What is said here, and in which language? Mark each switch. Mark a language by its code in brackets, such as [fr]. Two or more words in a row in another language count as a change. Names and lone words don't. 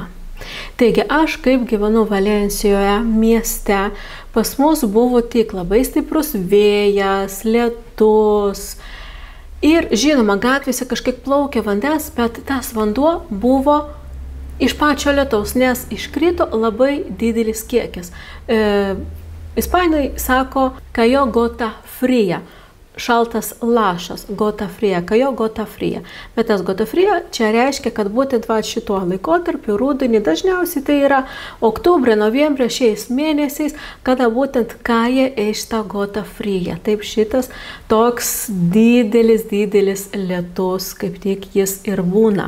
[lt] Taigi aš kaip gyvenu Valencijoje mieste, pas mus buvo tik labai stiprus vėjas, lietus ir žinoma gatvėse kažkiek plaukė vandens, bet tas vanduo buvo iš pačio lietaus, nes iškrito labai didelis kiekis. Ispanai sako, [es] cayó gota fría, [lt] šaltas lašas, [es] gota fría, cayó gota fría. [lt] Bet tas [es] gota fría [lt] čia reiškia, kad būtent šituo laikotarpiu, rudenį, dažniausiai tai yra oktubrė, novembrė, šiais mėnesiais, kada būtent kaja šita [es] gota fría. [lt] Taip šitas toks didelis lietus, kaip tik jis ir būna.